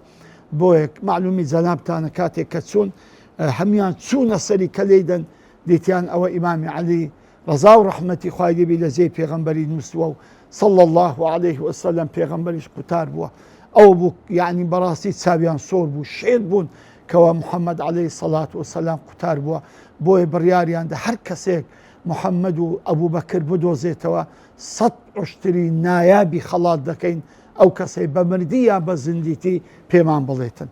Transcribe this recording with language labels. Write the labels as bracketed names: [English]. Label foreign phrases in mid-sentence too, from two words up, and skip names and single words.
[Central Kurdish] بۆیە معلومی جەنابتانە کاتێک کە چوون هەمیان چوونە سەری کەلەیدەن، دیتیان ئەوە ئیمامی عەلی ڕەزا و ڕەحمەتی خوای لێبی لە جێی پێغەمبەری نووسووە و [Arabic] صلى الله عليه وسلم [Central Kurdish] پێغەمبەریش قوتار بووە. ئەو بوو یعنی بەڕاستی چاویان سۆر بوو، شێت بوون کەوە محەممەد [Arabic] عەلەیهی سەڵات وسەلام [Central Kurdish] قوتار بووە. بۆیە بڕیاریاندا هەر کەسێک محەممەد و ئەبوبەکر بدۆزێتەوە 100 عوشتری نایابی خەڵات دەکەین، ئەو کەسەی بە مردی یا بە زیندیتی پێمان بڵێتن.